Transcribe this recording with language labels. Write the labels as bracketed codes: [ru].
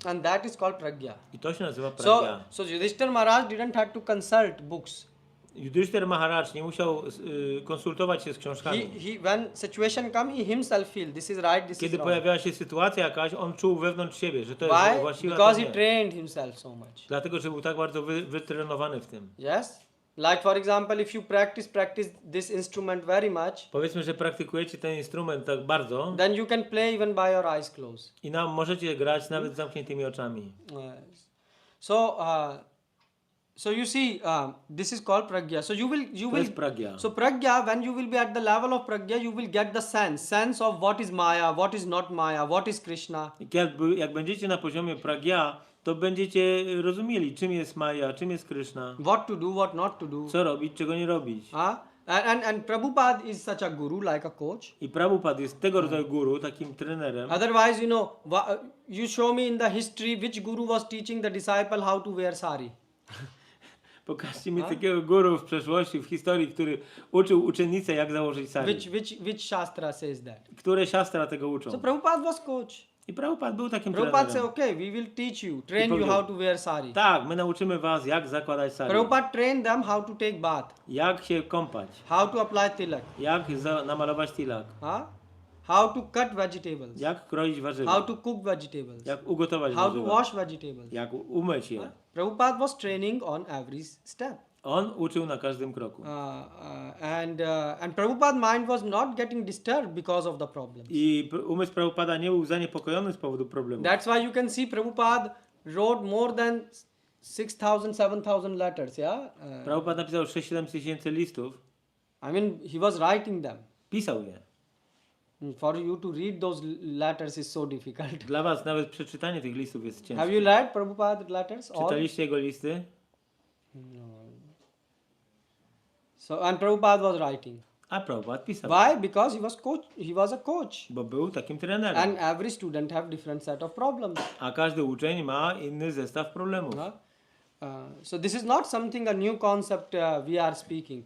[en] And that is called pragya. [pl] I to się nazywa pragya. [en] So Yudhishthir Maharaj didn't have to consult books. [pl] Yudhishthir Maharaj nie musiał konsultować się z książkami. [en] When situation come, he himself feel this is right, this [pl] Kiedy [en] is wrong. [pl] pojawiała się sytuacja jakaś, on czuł wewnątrz siebie, że to jest [en] Why? [pl] właściwe, a [en] Because [pl] to [en] he [pl] nie. [en] trained himself so much. [pl] Dlatego, że był tak bardzo wytrenowany w tym. [en] Yes. Like for example, if you practice this instrument very much, [pl] Powiedzmy, że praktykujecie ten instrument tak bardzo [en] then you can play even by your eyes closed. [pl] i możecie grać nawet z zamkniętymi oczami. [en] So So you see, this is called pragya. So you [pl] To [en] will. [pl] jest pragya. [en] So pragya, when you will be at the level of pragya, you will get the sense of what is Maya, what is not Maya, what is Krishna. [pl] Jak będziecie na poziomie pragya, to będziecie rozumieli, czym jest Maja, czym jest Krishna, [en] What to do, what not to do. [pl] co robić, czego nie robić. [en] And Prabhupada is such a guru, like a coach. [pl] I Prabhupada jest tego rodzaju guru, takim trenerem. [en] Otherwise, you show me in the history which guru was teaching the disciple how to wear sari. [pl] Pokażcie mi takiego guru w przeszłości, w historii, który uczył uczennicę, jak założyć sari. [en] Which shastra says that? [pl] Które siastra tego uczą. [en] So Prabhupada was coach. [pl] I Prabhupada był takim [en] Prabhupada said, [pl] trenerem. [en] okay, we will teach you, train you how to wear sari. [pl] Tak, my nauczymy was, jak zakładać sari. [en] Prabhupada trained them how to take bath, [pl] Jak się kąpać. [en] how to apply tilak, [pl] Jak namalować tilak. [en] how to cut vegetables, [pl] Jak kroić warzywa. [en] how to cook vegetables, [pl] Jak ugotować [en] how to [pl] warzywa. [en] wash vegetables. [pl] Jak umyć je. [en] Prabhupada was training on every step. [pl] On uczył na każdym kroku. [en] And Prabhupada's mind was not getting disturbed because of the problems. [pl] I umysł Prabhupada nie był zaniepokojony z powodu problemu. [en] That's why you can see Prabhupada wrote more than 6,000, 7,000 letters, yeah? [pl] Prabhupada napisał 6-7 tysięcy listów. [en] I mean, he was writing them. [pl] Pisał je. [en] For you to read those letters is so difficult. [pl] Dla was nawet przeczytanie tych listów jest ciężkie. [en] Have you read Prabhupada's letters? All? [pl] Czytaliście jego listy? [en] So, and Prabhupada was writing. [pl] A Prabhupada pisał. [en] Why? Because he was a coach. [pl] Bo był takim trenerem. [en] And every student have different set of problems. [pl] A każdy uczeń ma inny zestaw problemów. [en] So this is not something, a new concept we are speaking.